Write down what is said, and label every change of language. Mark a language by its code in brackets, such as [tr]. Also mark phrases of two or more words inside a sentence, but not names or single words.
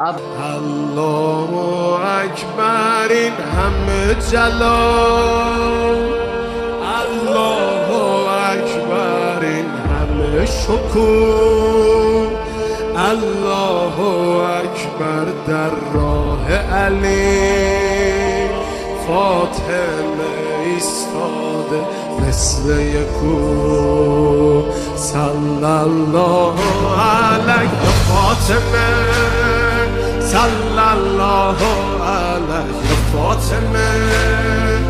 [ar] الله أكبر حمد جلال، الله أكبر حمد شكر، الله أكبر [fa] در راه علی فاطمه ایستاده مثل یکو [ar] صلی الله علیه [fa] فاطمه [ar] صلی الله علیه [fa] فاطمه